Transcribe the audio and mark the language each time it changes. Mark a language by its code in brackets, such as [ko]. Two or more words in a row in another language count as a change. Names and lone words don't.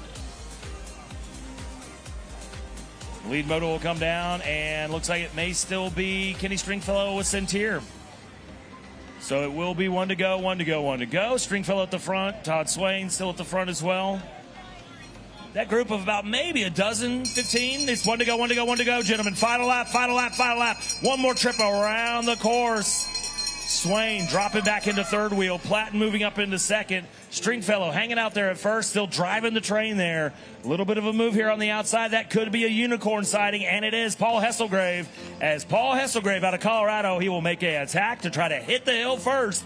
[en] Lead moto will come down, and looks like it may still be Kenny Stringfellow with Centier. So it will be 1 to go, 1 to go, 1 to go. Stringfellow at the front. Todd Swain still at the front as well. That group of about maybe a dozen, 15. It's 1 to go, 1 to go, 1 to go, gentlemen. Final lap, final lap, final lap. One more trip around the course. Swain dropping back into third wheel. Platten moving up into second. Stringfellow hanging out there at first, still driving the train there. A little bit of a move here on the outside. That could be a unicorn sighting, and it is Paul Hesselgrave. As Paul Hesselgrave out of Colorado, he will make an attack to try to hit the hill first.